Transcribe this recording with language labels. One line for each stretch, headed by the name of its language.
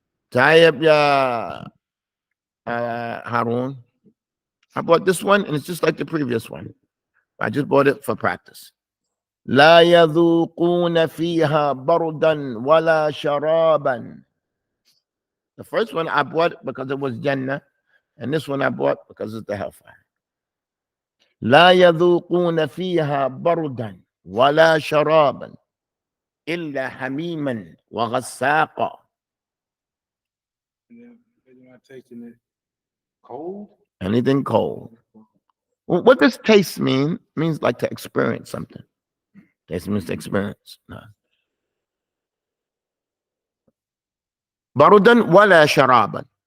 Arabic: طيب يا Harun.
English: I bought this one and it's just like the previous one. I just bought it for practice.
Arabic: لا يذوقون فيها بردا ولا شرابا.
English: The first one I bought because it was Jannah, and this one I bought because it's the hellfire.
Arabic: لا يذوقون فيها بردا ولا شرابا إلا حميما وغساقا.
English: And then they're not tasting it cold. Anything cold. What does taste mean? It means like to experience something. Taste means to experience. No.
Arabic: Barudan wala sharaban.